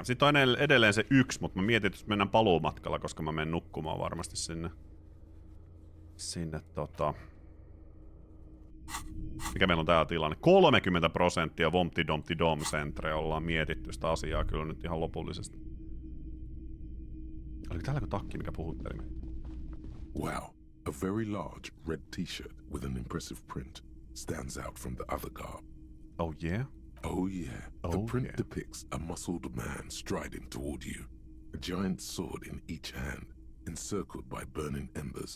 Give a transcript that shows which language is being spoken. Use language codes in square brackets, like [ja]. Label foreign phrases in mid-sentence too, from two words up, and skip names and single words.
[fi] Sitten on edelleen se yksi, mutta mä mietin, että mennään paluumatkalla, koska mä menen nukkumaan varmasti sinne. Mikä meillä on tää tilanne? 30% Vompti Dompti Dom Centre. Ollaan mietitty sitä asiaa kyllä nyt ihan lopullisesti. Oliko täällä takki, mikä puhutteli meitä? [en] Wow, a very large red t-shirt with an impressive print stands out from the other garb. Oh yeah? Oh yeah, the Oh, print yeah. depicts a muscled man striding toward you, a giant sword in each hand, encircled by burning embers.